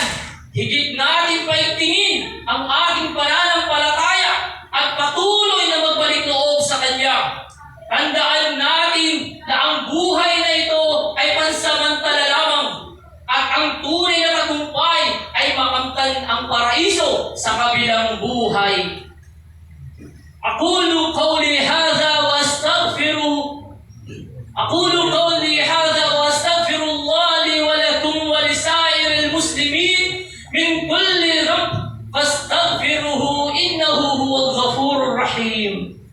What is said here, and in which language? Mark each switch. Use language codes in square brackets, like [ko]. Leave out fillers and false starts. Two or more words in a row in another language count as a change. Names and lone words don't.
[tl] Higit natin paigtingin ang ating pananampalataya at patuloy na magbalik loob sa kanya. Tandaan natin na ang buhay na ito ay pansamantala lamang at ang tunay na tagumpay ay makamtan ang paraiso sa kabilang buhay. [ar] أقول قولي هذا وأستغفر الله لي ولكم ولسائر المسلمين من كل ذنب فاستغفروه إنه هو الغفور الرحيم.